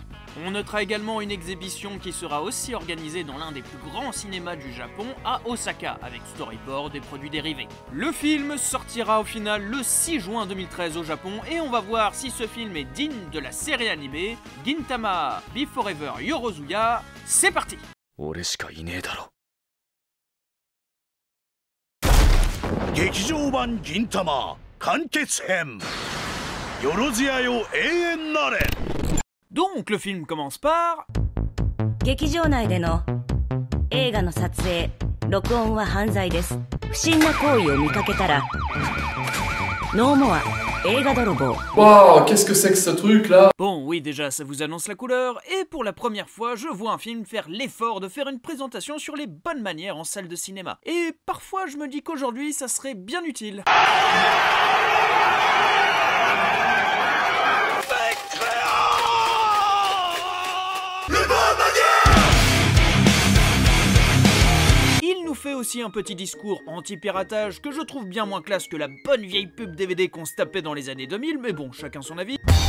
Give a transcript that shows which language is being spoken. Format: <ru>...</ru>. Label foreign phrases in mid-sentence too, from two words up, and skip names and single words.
<fr>On notera également une exhibition qui sera aussi organisée dans l'un des plus grands cinémas du Japon, à Osaka, avec storyboard et produits dérivés. Le film sortira au final le 6 juin 2013 au Japon, et on va voir si ce film est digne de la série animée Gintama Be Forever Yorozuya. C'est parti!</fr> <ja>俺しかいねえだろ。劇場版銀魂完結編。よろずやよ永遠なれ。</ja> <fr>Donc le film commence par...</fr> <ja>劇場内での映画の撮影、録音は犯罪です。不審な行為を見かけたら、ノーモア映画泥棒。</ja> <fr>Waouh, qu'est-ce que c'est que ce truc là? Bon, oui, déjà, ça vous annonce la couleur, et pour la première fois, je vois un film faire l'effort de faire une présentation sur les bonnes manières en salle de cinéma. Et parfois, je me dis qu'aujourd'hui, ça serait bien utile. Il nous fait aussi un petit discours anti-piratage que je trouve bien moins classe que la bonne vieille pub DVD qu'on se tapait dans les années 2000, mais bon, chacun son avis.</fr>